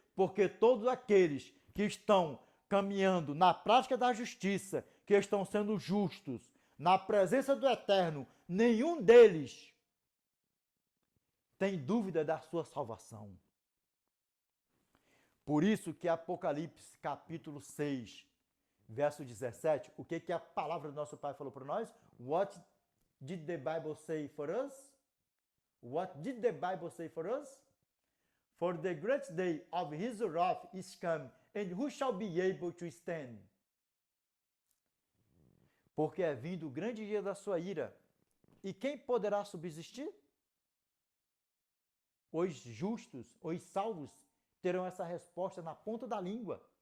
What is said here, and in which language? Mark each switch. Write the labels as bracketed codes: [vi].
[pt] Porque todos aqueles que estão caminhando na prática da justiça, que estão sendo justos, na presença do Eterno, nenhum deles tem dúvida da sua salvação. Por isso que Apocalipse capítulo 6, verso 17, o que a palavra do nosso Pai falou para nós? [en] What did the Bible say for us? What did the Bible say for us? For the great day of his wrath is come, and who shall be able to stand? [pt] Porque é vindo o grande dia da sua ira. E quem poderá subsistir? Os justos, os salvos, terão essa resposta na ponta da língua.